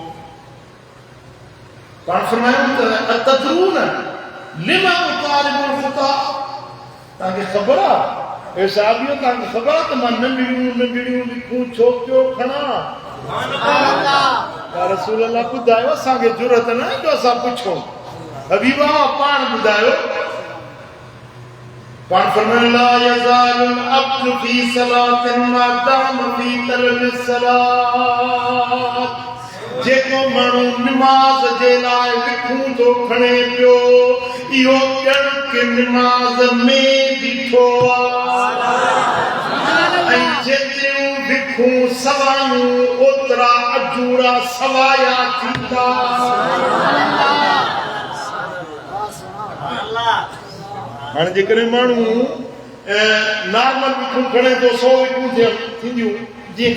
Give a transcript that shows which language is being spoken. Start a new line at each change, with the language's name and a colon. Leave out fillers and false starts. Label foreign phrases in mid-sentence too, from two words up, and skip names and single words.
Sindhi: पाण फरमायूं त
Arabic: أتدرون لما أقارب الخطى
Sindhi: तव्हांखे ख़बर आहे हे साहिबियो तव्हांखे ख़बर आहे त मां नंढड़ियूं नंढड़ियूं विखूं छो पियो खणां
Arabic: يا رسول الله
Sindhi: ॿुधायो असांखे ज़रूरत न आहे जो असां पुछूं हबीबा पाण ॿुधायो पाण फरमायो
Arabic: لا يزال العبد في صلاة ما دام في طلب الصلاة
Sindhi: जेको माण्हू निमाज़ जे लाइ विखूं थो खणे पियो इहो ॼण के निमाज़ में बीठो आहे ऐं जेतिरियूं विखूं सवायूं ओतिरा अजूरा सवाया थींदा हाणे जेकॾहिं माण्हू नॉर्मल विखूं खणे थो 100 विखूं थींदियूं जीअं